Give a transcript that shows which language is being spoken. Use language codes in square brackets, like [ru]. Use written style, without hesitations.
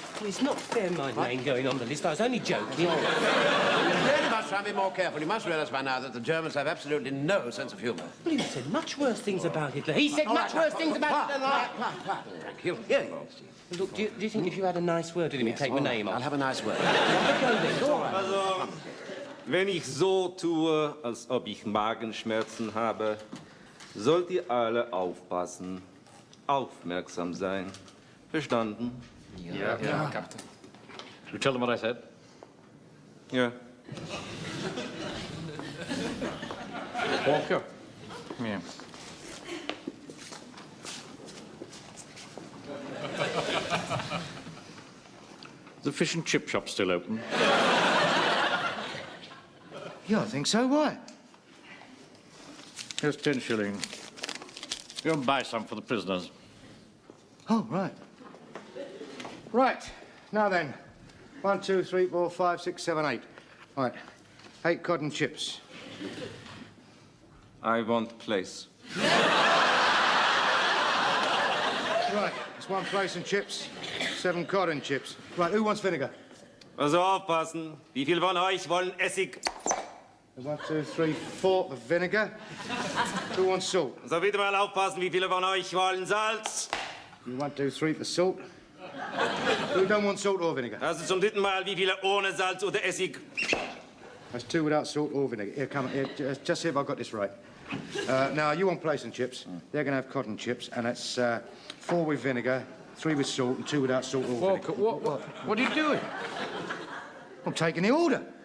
[en] Well, it's not fair my name going on the list. I was only joking. You really must try and be more careful. You must realize by now that the Germans have absolutely no sense of humor. Well, he said much worse things about Hitler. He said much worse things about Hitler than I... Frank, he'll hear you. Look, do you think if you had a nice word with him, he'd take my name I'll off? have a nice word. [de] Also, wenn ich so tue, als ob ich Magenschmerzen habe, sollt ihr alle aufpassen, aufmerksam sein. Verstanden? [en] Yeah, Captain. Should we tell them what I said? [de] Ja. [en] Walker. Come here. The fish and chip shop still open? Yeah, I think so. Why? Here's 10 shillings. Go and buy some for the prisoners. Oh, right. Right. Now then. 1, 2, 3, 4, 5, 6, 7, 8. Right. 8 cotton chips. I want place. Right. It's 1 place and chips. 7 cotton chips. Right. Who wants vinegar? [de] Also aufpassen. Wie viel von euch wollen Essig? [en] 1, 2, 3, 4 of vinegar. Who wants salt? [de] So bitte mal aufpassen, wie viele von euch wollen Salz? [en] 1, 2, 3 for salt. Who don't want salt or vinegar? [de] Also zum dritten Mal, wie viele ohne Salz oder Essig? [en] That's 2 without salt or vinegar. Here, come on. Here, just see if I've got this right. Now, you want plaice and chips. They're going to have cotton chips, and that's 4 with vinegar, 3 with salt, and 2 without salt or Walker, vinegar. what are you doing? I'm taking the order.